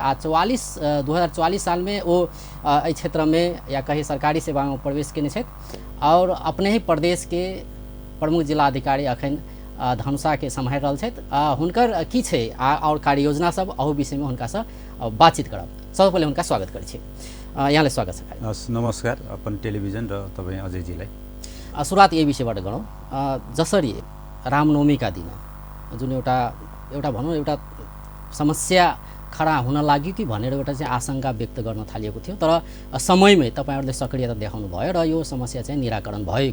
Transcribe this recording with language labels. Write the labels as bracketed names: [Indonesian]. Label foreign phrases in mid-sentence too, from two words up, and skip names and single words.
[Maithili] आ 2044 साल में वो एहि क्षेत्र में या कहीं सरकारी सेवा में प्रवेश केने छथि और अपने ही प्रदेश के प्रमुख जिलाधिकारी अखन धनुषा के सम्हारि रहल छथि। हुनकर की छै और कार्य योजना सब अहू विषय में हुनका से बातचीत करब। सबसे पहले हुनका स्वागत करै छी। [Nepali] यहाँले स्वागत छ। नमस्कार अपन टेलिभिजन र तपाईँ अजयजीलाई। सुरुवात यही विषयबाट गरौँ। जसरी रामनवमी का दिन जुन एउटा भनौँ एउटा समस्या खडा हुन लाग्यो कि भनेर एउटा चाहिँ आशंका व्यक्त गर्न थालिएको थियो, तर समयमै तपाईँहरूले सक्रियता देखाउनु भयो र यो समस्या चाहिँ निराकरण भयो।